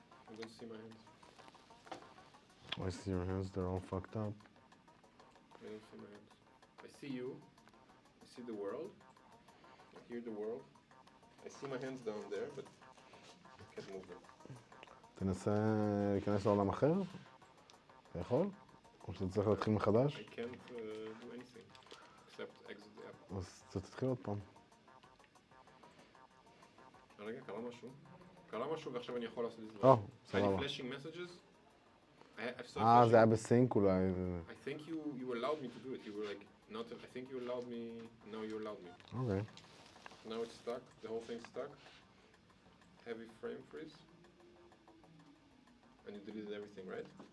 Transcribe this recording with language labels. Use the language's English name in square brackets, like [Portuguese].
[English] I don't see my hands. I see your hands, they're all fucked up. I don't see my hands. I see you. I see the world. I hear the world. I see my hands down there, but I can't move them. [Hebrew] תנסה להיכנס לעולם אחר? אתה יכול? או שאתה צריך להתחיל מחדש? [English] I can't do anything. accept, exit the app. [Hebrew] אז תתחיל עוד פעם. רגע, קרה משהו. קרה משהו ועכשיו אני יכול לעשות את זה. או, היה לי סבבה. [English] flashing messages. I saw [Hebrew] זה היה [English] flashing. [Hebrew] בסינק אולי. [English] I think you allowed me to do it. You were like, not, I think you allowed me, no you allowed me. [Hebrew] אוקיי. [English] Now it's stuck, the whole thing's stuck. Heavy frame freeze. And you deleted everything, right?